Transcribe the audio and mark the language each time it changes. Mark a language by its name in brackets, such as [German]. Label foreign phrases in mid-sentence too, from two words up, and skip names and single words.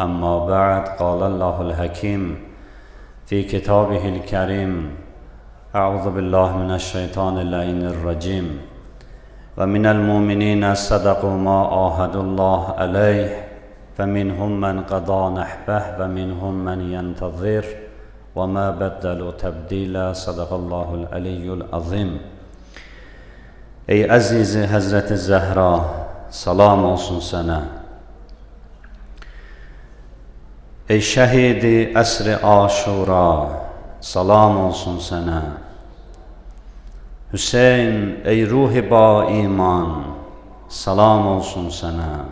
[Arabic] أما بعد، قال الله الحكيم في كتابه الكريم: أعوذ بالله من الشيطان اللعين الرجيم. ومن المؤمنين صدقوا ما عاهدوا الله عليه فمنهم من قضى نحبه ومنهم من ينتظر وما بدلوا تبديلا. صدق الله العلي العظيم. [Azerbaijani] Ey əzizi Həzrəti Zəhra, salam olsun sənə. Ey şəhidi əsri Aşura, salam olsun sənə. Hüseyn, ey ruhi ba iman, salam olsun sənə.